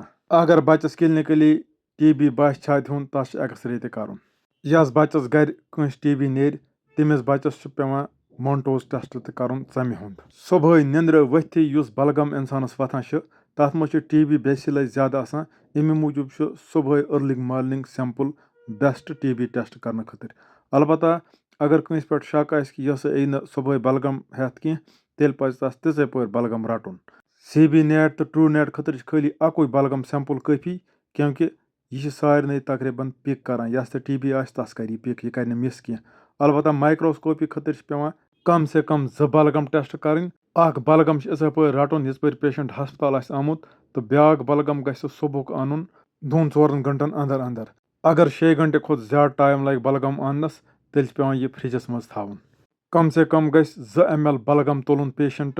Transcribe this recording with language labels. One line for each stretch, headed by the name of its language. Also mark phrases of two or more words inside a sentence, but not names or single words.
Kashmiri: अगर बच्चस क्लिनिकली टी बास छात हुंद तस एक्सरे त करन। यस बच्चस घर कंस टी नेर तमिस बच्चस पेवान
English: Mantoux test
Kashmiri: त करन षमे हुंद। सुबह निंद्र वथि युस बलगम इंसानस वथान तथ मज टी बेसिल ज्यादा आसान, अमे मूजूब सुबह
English: early morning sample best TB test
Kashmiri: करने खतर। अलबत्ता अगर कंस पे शक आस कि यह यी न सुबह बलगम हेथ कह तेल पज तस तिथे पे बलगम रटुन। CB नेट तो ट्रू नेट खतर खाली अकुई बलगम सैंपल काफी, क्योंकि यह सारे तकरीबन पिक करान। यस टी आस तस कर पिक, यह कर मिस कह। अलबत्ता माइक्रोस्कोपी खतर पेवान
Urdu: कम से कम
Kashmiri: 2 बलगम टेस्ट करें اکھ بلغم چھُ یِتھَے پٲٹھۍ رَٹُن یِژ پھِر پیشنٹ ہسپتال آسہِ آمُت تہٕ بیٛاکھ بلغم گژھِ سُہ صبحُک اَنُن 2-4 گنٹن انٛدر انٛدر. اگر 6 گنٹہٕ کھۄتہٕ زیادٕ ٹایم لگہِ بلغم اننس تیٚلہِ چھُ پیٚوان یہِ فرجس منٛز تھاوُن.
Urdu: کم سے کم
Kashmiri: گژھِ 2 ml بلغم تُلُن پیشنٹ.